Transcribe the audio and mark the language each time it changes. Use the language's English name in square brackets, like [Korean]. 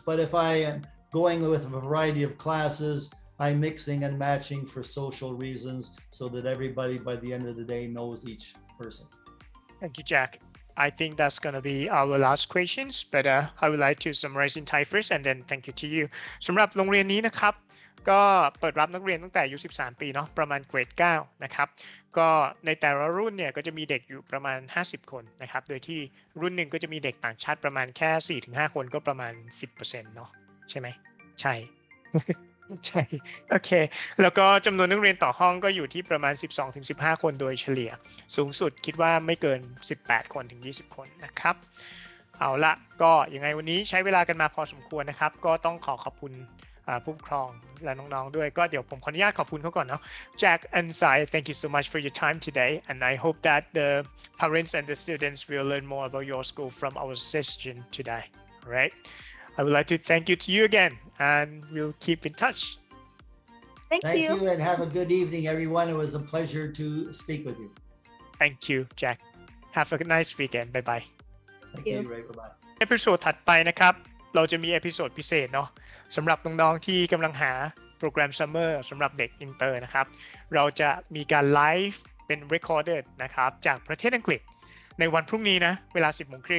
[English] But if I am going with a variety of classes, I'm mixing and matching for social reasons so that everybody by the end of the day knows each person. Thank you, Jack. I think that's going to be our last questions, but I would like to summarize in Thai first and then thank you to you. [Thai] สำหรับโรงเรียนนี้นะครับก็เปิดรับนักเรียนตั้งแต่อายุ13 ปีเนาะประมาณเกรด 9 นะครับก็ในแต่ละรุ่นเนี่ยก็จะมีเด็กอยู่ประมาณ50 คนนะครับโดยที่รุ่นหนึ่งก็จะมีเด็กต่างชาติประมาณแค่ 4-5 คนก็ประมาณ 10% เนาะใช่ไหมใช่ ใช่โอเคแล้วก็จำนวนนักเรียนต่อห้องก็อยู่ที่ประมาณ 12-15 คนโดยเฉลี่ยสูงสุดคิดว่าไม่เกิน 18 คนถึง 20 คนนะครับเอาละก็ยังไงวันนี้ใช้เวลากันมาพอสมควรนะครับก็ต้องขอบคุณ ผู้ปกครองและน้องๆด้วยก็เดี๋ยวผมขออนุญาตขอบคุณเขาก่อนเนาะ [English] Jack and Sai, thank you so much for your time today and I hope that the parents and the students will learn more about your school from our session today. All right, I would like to thank you to you again and we'll keep in touch. Thank you and have a good evening, everyone. It was a pleasure to speak with you. Thank you, Jack. Have a nice weekend. Bye bye. Thank you, Ray. Bye-bye. [Thai] เอพิโซดถัดไปนะครับเราจะมีเอพิโซดพิเศษเนาะสำหรับน้องๆที่กำลังหาโปรแกรมซัมเมอร์สำหรับเด็กอินเตอร์นะครับเราจะมีการไลฟ์เป็น recorded นะครับจากประเทศอังกฤษในวันพรุ่งนี้นะเวลา 10:30 น.